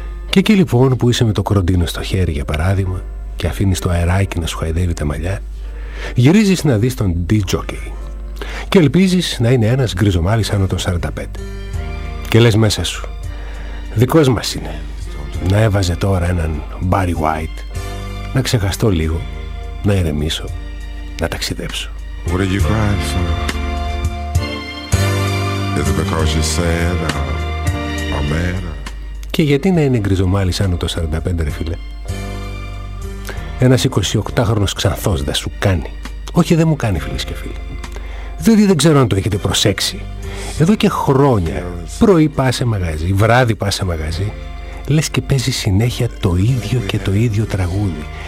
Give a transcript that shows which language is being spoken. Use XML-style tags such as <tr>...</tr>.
<el>Και εκεί λοιπόν που είσαι με το κροντίνο στο χέρι, για παράδειγμα, και αφήνεις το αεράκι να σου χαϊδεύει τα μαλλιά, γυρίζεις να δεις τον DJ και ελπίζεις να είναι ένας γκριζομάλης άνω των 45. Και λες μέσα σου, δικός μας είναι, να έβαζε τώρα έναν Barry White, να ξεχαστώ λίγο, να ηρεμήσω, να ταξιδέψω.</el> <en>What did you cry for? Is it because you're sad or mad?</en> <el>Και γιατί να είναι γκριζομάλης άνω των 45, ρε φίλε? Ένας 28χρονος ξανθός δεν σου κάνει. Όχι, δεν μου κάνει, φίλες και φίλοι. Διότι δεν ξέρω αν το έχετε προσέξει. Εδώ και χρόνια, πρωί πά σε μαγαζί, βράδυ πά σε μαγαζί, λες και παίζει συνέχεια το ίδιο και το ίδιο τραγούδι.</el>